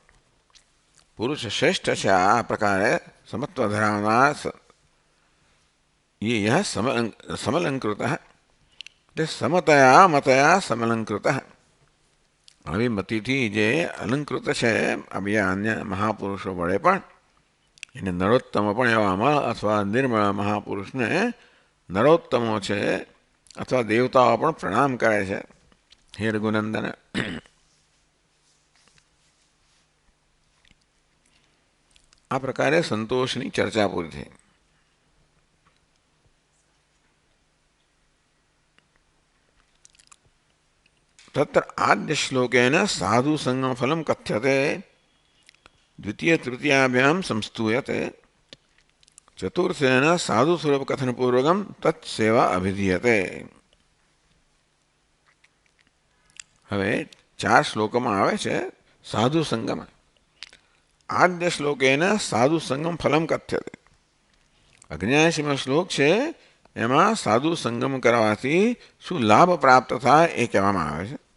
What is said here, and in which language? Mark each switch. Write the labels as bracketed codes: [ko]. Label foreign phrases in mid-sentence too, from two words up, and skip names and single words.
[gu] પુરુષ શ્રેષ્ઠ છે આ પ્રકારે સમત્વ ધરાવનાર [sa] यह समलंकृत [gu] એટલે [sa] સમતયા મતયા સમલંકૃત, [gu] આવી મતિથી જે અલંકૃત છે આ બીજા અન્ય મહાપુરુષો વડે પણ એને નરોત્તમ પણ એવા અમલ અથવા નિર્મળ મહાપુરુષને નરોત્તમો છે અથવા દેવતાઓ પણ પ્રણામ કરે છે. હે રઘુનંદન, આ પ્રકારે સંતોષની ચર્ચા પૂરી થઈ. [sa] तत्र आद्य श्लोकेन साधु संगम फलम कथ्यते, द्वितीय तृतीयाभ्याम संस्तूयते, चतुर्थेन साधु स्वरूप कथन पूर्वकम तत्सेवा अभिधीयते. [gu] હવે 4 શ્લોકોમાં આવે છે સાધુ સંગમ. [sa] આદ્ય શ્લોકેન સાધુ સંગમ ફલમ કથ્યતે, [gu] 79મો શ્લોક છે એમાં સાધુ સંગમ કરવાથી શું લાભ પ્રાપ્ત થાય એ કહેવામાં આવે છે.